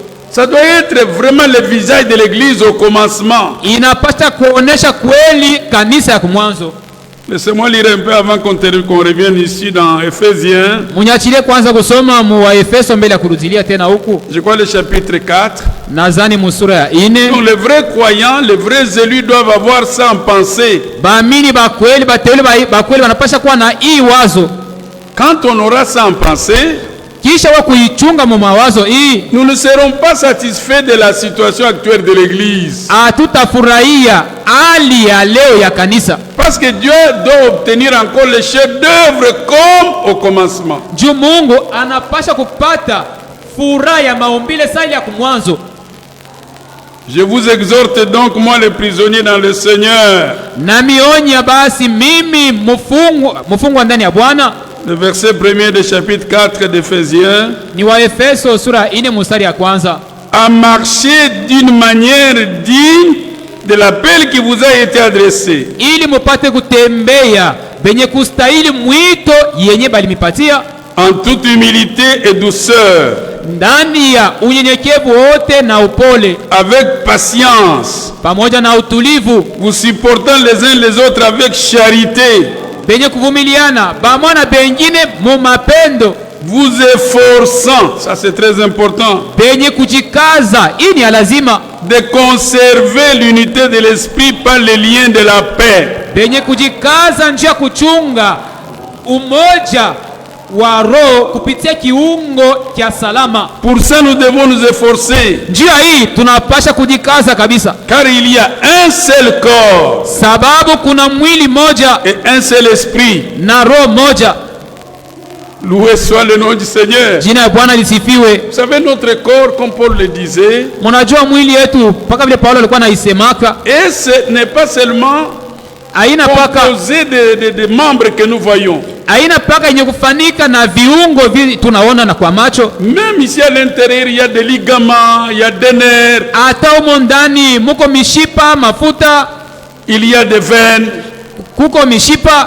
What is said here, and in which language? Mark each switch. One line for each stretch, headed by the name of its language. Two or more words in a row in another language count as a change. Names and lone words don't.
French: ça doit être vraiment le visage de l'église au commencement.
Swahili: inapasha kuonesha kweli kanisa ya kumwanzo.
French: Laissez-moi lire un peu avant qu'on revienne ici dans Ephésiens.
Swahili: Munyachilie kwanza kusoma mu wa Efeso mbele ya kurudilia tena huku.
French: Je crois le chapitre 4.
Swahili: Nazani musura ya 4.
French: Donc les vrais croyants, les vrais élus doivent avoir ça en pensée.
Swahili: Baamini bakweli, bateule bakweli wanapasha kuwa na hii wazo.
French: Quand on aura ça en pensée,
Swahili: Kisha wa kuichunga mu mawazo hii,
French: nous ne serons pas satisfaits de la situation actuelle de l'église.
Swahili: hatutafurahia hali ya leo ya kanisa.
French: Parce que Dieu doit obtenir encore le chef-d'œuvre comme au commencement.
Swahili: Juu Mungu anapasha kupata furaha ya maumbile sali ya kumwanzo.
French: Je vous exhorte donc, moi le prisonnier dans le Seigneur.
Swahili: Na mionya basi mimi mfungwa ndani ya Bwana.
French: Le verset 1er du chapitre 4 d'Éphésiens.
Swahili: Ni wa Efeso sura 4 mstari ya kwanza.
French: À marcher d'une manière digne de l'appel qui vous a été adressé.
Swahili: Ili mupate kutembea benye kustahili mwito yenye balimipatia,
French: en toute humilité et douceur,
Swahili: ndani ya unyenyekevu wote na upole,
French: avec patience,
Swahili: pamoja na utulivu,
French: vous supportant les uns les autres avec charité,
Swahili: benye kuvumiliana bamwana bengine mu mapendo,
French: vous efforçant, ça c'est très important,
Swahili: benye kujikaza, ini ya lazima,
French: de conserver l'unité de l'esprit par les liens de la paix.
Swahili: benye kujikaza njia kuchunga umoja wa roho kupitia kiungo kia salama.
French: Pour ça nous devons nous efforcer,
Swahili: Njia hii tunapasha kujikaza kabisa,
French: car il y a un seul corps
Swahili: sababu kuna mwili moja
French: et un seul esprit.
Swahili: na roho moja.
French: Loué soit le nom du Seigneur.
Swahili: Jina ya Bwana lisifiwe.
French: Vous savez, notre corps, comme Paul le disait,
Swahili: Mnajua mwili yetu paka vile Paulo alikuwa anaisemaka,
French: et ce n'est pas seulement
Swahili: haina paka,
French: composé de membres que nous voyons.
Swahili: haina paka yenye kufanika na viungo vile tunaona na kwa macho.
French: Même ici à l'intérieur, il y a des ligaments, il y a des nerfs,
Swahili: Hata humo ndani muko mishipa, mafuta,
French: il y a des veines,
Swahili: kuko mishipa,